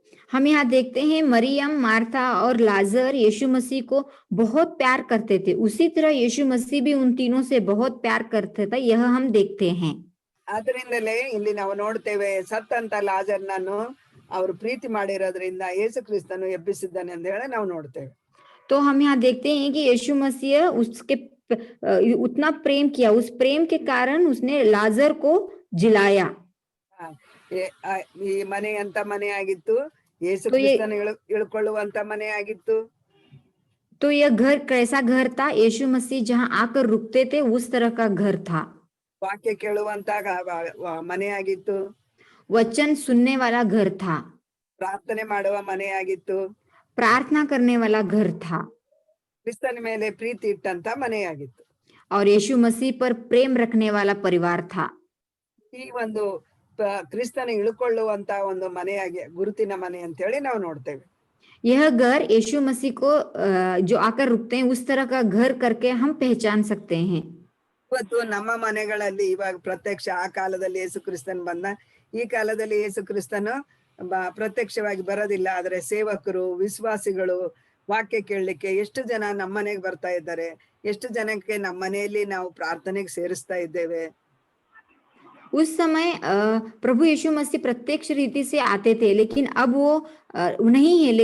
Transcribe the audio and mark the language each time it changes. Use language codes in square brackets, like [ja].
[hi] हम यहाँ देखते हैं मरियम, मार्था और लाजर यीशु मसीह को बहुत प्यार करते थे, उसी तरह यीशु मसीह भी उन तीनों से बहुत प्यार करते थे, यह हम देखते हैं। [kn] ಆದ್ರಿಂದಲೇ ಇಲ್ಲಿ ನಾವು ನೋಡ್ತೇವೆ ಸತ್ತಂತ ಲಾಜರ್ನನ್ನು ಅವರು ಪ್ರೀತಿ ಮಾಡಿರೋದ್ರಿಂದ ಯೇಸು ಕ್ರಿಸ್ತನು ಎಬ್ಬಿಸಿದ್ದಾನೆ ಅಂತ ಹೇಳಿ ನಾವು ನೋಡ್ತೇವೆ. [hi] तो हम यहाँ देखते हैं कि यीशु मसीह उसके उतना प्रेम किया, उस प्रेम के कारण उसने लाजर को जिलाया। [kn] ಈ ಮನೆ ಅಂತ ಮನೆ ಆಗಿತ್ತು, ಯೇಸು ಕ್ರಿಸ್ತನ ಇಳ್ಕೊಳ್ಳುವಂತ ಮನೆ ಆಗಿತ್ತು. [hi] तो यह घर कैसा घर था? यीशु मसीह जहाँ आकर रुकते थे उस तरह का घर था। [kn] ವಾಕ್ಯ ಕೇಳುವಂತ ಮನೆ ಆಗಿತ್ತು. [hi] वचन सुनने वाला घर था। [kn] ಪ್ರಾರ್ಥನೆ ಮಾಡುವ ಮನೆ ಆಗಿತ್ತು. [hi] प्रार्थना करने वाला घर था। [kn] ಕ್ರಿಸ್ತನ ಮೇಲೆ ಪ್ರೀತಿ ಇಟ್ಟಂತ ಮನೆ ಆಗಿತ್ತು. [hi] और यीशु मसीह पर प्रेम रखने वाला परिवार था। [kn] ಈ ಒಂದು ಕ್ರಿಸ್ತನ ಇಳ್ಕೊಳ್ಳುವಂತ ಒಂದು ಮನೆಯಾಗಿ ಗುರುತಿನ ಮನೆ ಅಂತ ಹೇಳಿ ನಾವು ನೋಡ್ತೇವೆ. [hi] यह घर यीशु मसीह को जो आकर रुकते हैं उस तरह का घर करके हम पहचान सकते हैं। [kn] ಇವತ್ತು ನಮ್ಮ ಮನೆಗಳಲ್ಲಿ ಇವಾಗ ಪ್ರತ್ಯಕ್ಷ, ಆ ಕಾಲದಲ್ಲಿ ಯೇಸು ಕ್ರಿಸ್ತನ್ ಬಂದ, ಈ ಕಾಲದಲ್ಲಿ ಯೇಸು ಕ್ರಿಸ್ತನು ಪ್ರತ್ಯಕ್ಷವಾಗಿ ಬರೋದಿಲ್ಲ. ಆದ್ರೆ ಸೇವಕರು, ವಿಶ್ವಾಸಿಗಳು ವಾಕ್ಯ ಕೇಳಲಿಕ್ಕೆ ಎಷ್ಟು ಜನ ನಮ್ಮ ಮನೆಗೆ ಬರ್ತಾ ಇದ್ದಾರೆ, ಎಷ್ಟು ಜನಕ್ಕೆ ನಮ್ಮ ಮನೆಯಲ್ಲಿ ನಾವು ಪ್ರಾರ್ಥನೆಗೆ ಸೇರಿಸ್ತಾ ಇದ್ದೇವೆ. [hi] उस समय प्रभु यीशु मसीह प्रत्यक्ष रीति से आते थे, लेकिन अब वो नहीं है।